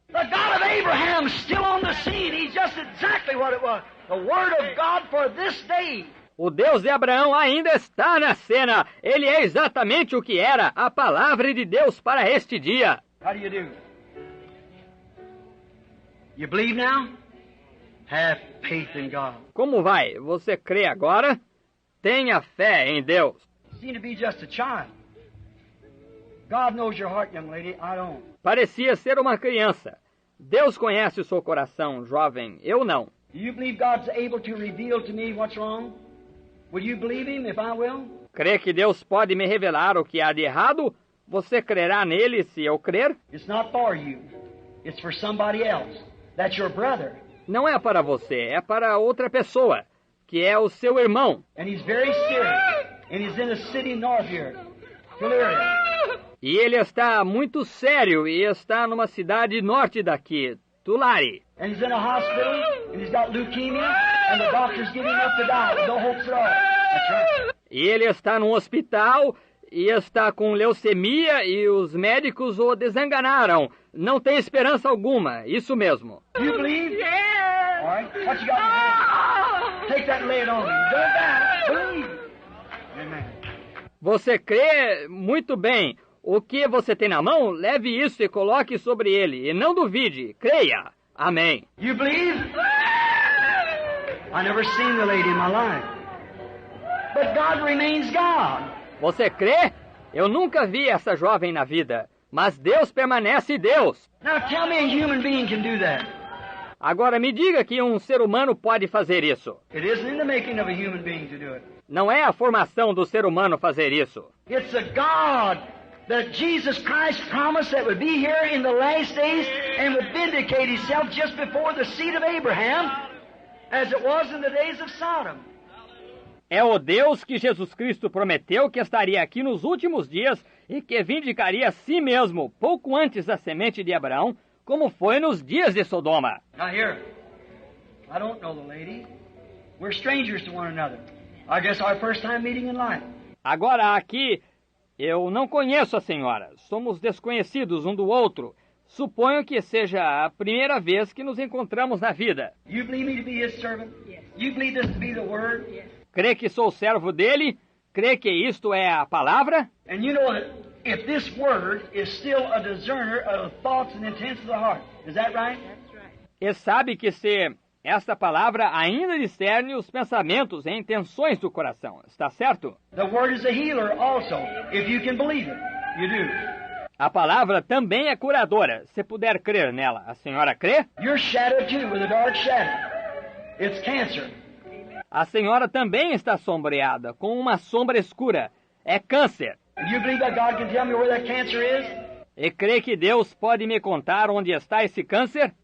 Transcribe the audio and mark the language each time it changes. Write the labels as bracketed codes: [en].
[en] The God of Abraham is still on the scene. He's just exactly what it was. The Word of God for this day. [pt] O Deus de Abraão ainda está na cena. Ele é exatamente o que era a palavra de Deus para este dia. [en] How do you do? You believe now? Have faith in God. [pt] Como vai? Você crê agora? Tenha fé em Deus. [en] You seem to be just a child. God knows your heart, young lady. I don't. [pt] Parecia ser uma criança. Deus conhece o seu coração, jovem. Eu não. [en] Do you believe God's able to reveal to me what's wrong? Will you believe Him if I will? [pt] Crê que Deus pode me revelar o que há de errado? Você crerá nele se eu crer? [en] It's not for you. It's for somebody else. That's your brother. [pt] Não é para você, é para outra pessoa, que é o seu irmão. [en] And he's very serious. And he's in a city north here. Tulare. [pt] E ele está muito sério e está numa cidade norte daqui, Tulare. [en] And he's in a hospital, and he's got leukemia, and the doctors give him up to die with no hopes at all. That's right. [pt] E ele está num hospital e está com leucemia e os médicos o desenganaram. Não tem esperança alguma, isso mesmo. [en] You believe? Yeah. All right. What you got in your hand? Take that and lay it on me. Don't die. Believe. Amen. [pt] Você crê? Muito bem. O que você tem na mão, leve isso e coloque sobre ele, e não duvide, creia. Amém. [en] You believe? I never seen the lady in my life. But God remains God. [pt] Você crê? Eu nunca vi essa jovem na vida, mas Deus permanece Deus. [en] Now tell me a human being can do that. [pt] Agora me diga que um ser humano pode fazer isso. [en] It isn't in the making of a human being to do it. [pt] Não é a formação do ser humano fazer isso. [en] It's a God that Jesus Christ promised that would be here in the last days and would vindicate himself just before the seed of Abraham, as it was in the days of Sodom. [pt] É o Deus que Jesus Cristo prometeu que estaria aqui nos últimos dias e que vindicaria a si mesmo pouco antes da semente de Abraão, como foi nos dias de Sodoma. [en] Now here, I don't know the lady. We're strangers to one another. I guess our first time meeting in life. [pt] Agora aqui, eu não conheço a senhora. Somos desconhecidos um do outro. Suponho que seja a primeira vez que nos encontramos na vida. [en] You believe me to be his servant? Yes. You believe this to be the word? Yes. [pt] Crê que sou servo dele? Crê que isto é a palavra? [en] And you know that if this word is still a discerner of thoughts and intents of the heart. Is that right? That's right. [pt] E sabe que se esta palavra ainda discerne os pensamentos e intenções do coração. Está certo? [en] The word is a healer also, if you can believe it. You do. [pt] A palavra também é curadora, se puder crer nela. A senhora crê? [en] You're shadowed too with a dark shadow. It's cancer. [pt] A senhora também está sombreada com uma sombra escura. É câncer. [en] You believe that God can tell me where that cancer is? [pt] E crê que Deus pode me contar onde está esse câncer?